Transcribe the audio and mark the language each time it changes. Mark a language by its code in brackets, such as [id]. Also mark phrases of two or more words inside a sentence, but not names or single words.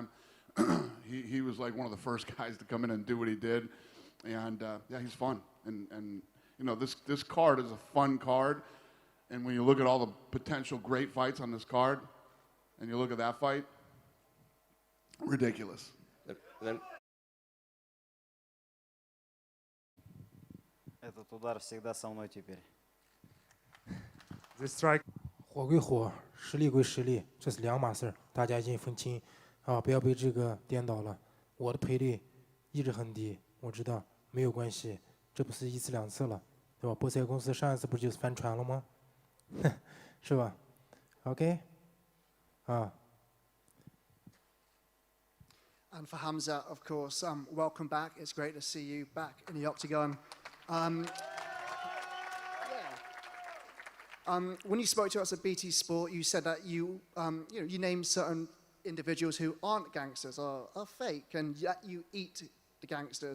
[en] He was like one of the first guys to come in and do what he did. And, yeah, he's fun. And you know, this card is a fun card. And when you look at all the potential great fights on this card, and you look at that fight, ridiculous. [ru] Этот удар всегда со мной теперь. [en] This strike. [zh] 火归火，实力归实力，这是两码事儿，大家一定分清啊！不要被这个颠倒了。我的赔率一直很低，我知道没有关系，这不是1次2次了，对吧？波赛公司上一次不就是翻船了吗？是吧 ？OK， 啊。 [en] And for Khamzat, of course, welcome back. It's great to see you back in the octagon. When you spoke to us at BT Sport, you said that you named certain individuals who aren't gangsters, are fake, and yet you eat the gangsters.